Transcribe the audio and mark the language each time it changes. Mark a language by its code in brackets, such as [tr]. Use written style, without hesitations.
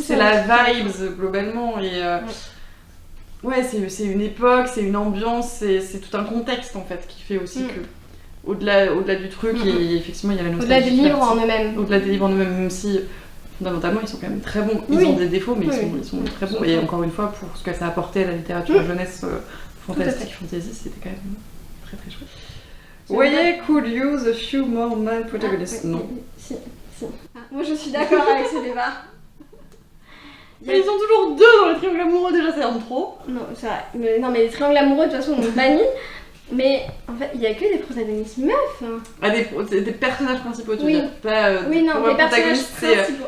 [fr] C'est la vibes globalement et... Ouais, c'est une époque, c'est une ambiance, c'est tout un contexte en fait qui fait aussi que... Au-delà du truc, et effectivement il y a la nostalgie. Au-delà des livres en eux-mêmes. Au-delà des livres en eux-mêmes, même si... Fondamentalement, ils sont quand même très bons. Ils ont des défaux, mais ils sont très bons. Et encore une fois, pour ce que ça a apporté à la littérature jeunesse fantastique, fantasy, c'était quand même très très chouette. [en] Voyez, could use a few more male protagonists. [fr] Non. Si. Moi je suis d'accord avec ce débat. Mais ils sont toujours deux dans les triangles amoureux, déjà c'est un trop. Non, c'est vrai. Non, mais les triangles amoureux, de toute façon, on bannit. Mais en fait, il n'y a que des protagonistes meufs. Hein. Ah, des personnages principaux, tu veux dire. Oui, non, des personnages principaux.